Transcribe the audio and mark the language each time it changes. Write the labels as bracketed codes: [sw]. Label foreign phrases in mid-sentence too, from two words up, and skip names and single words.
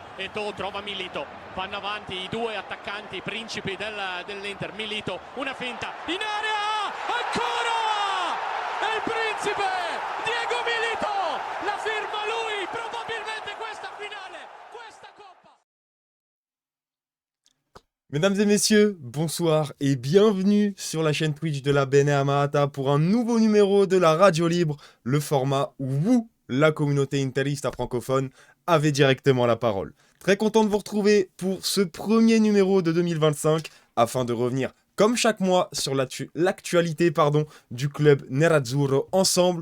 [it] Eto'o trova Milito, vanno avanti i due attaccanti principi dell'Inter. Milito, una finta in area, ancora il principe Diego Milito, la firma lui, probabilmente questa finale, questa coppa. [fr] Mesdames et messieurs, bonsoir et bienvenue sur la chaîne Twitch de la Bene Amata pour un nouveau numéro de la Radio Libre, le format où vous, la communauté interista francophone, avez directement la parole. Très content de vous retrouver pour ce premier numéro de 2025 afin de revenir comme chaque mois sur l'actualité du club Nerazzurro ensemble.